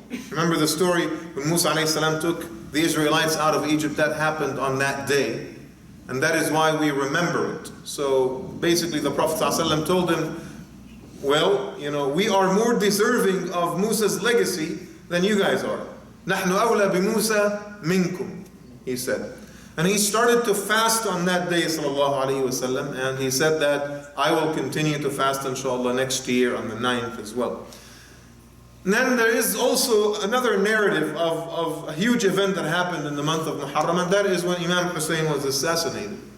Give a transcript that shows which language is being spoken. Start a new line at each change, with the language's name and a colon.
English: Remember the story when Musa ﷺ took the Israelites out of Egypt? That happened on that day. And that is why we remember it. So basically the Prophet ﷺ told him, well, we are more deserving of Musa's legacy than you guys are.
Arabic: نَحْنُ أَوْلَى بِمُوسَى مِنْكُمْ,
English: he said. And he started to fast on that day, sallallahu alayhi wasallam, and he said that I will continue to fast inshallah next year on the 9th as well. And then there is also another narrative of a huge event that happened in the month of Muharram, and that is when Imam Hussein was assassinated.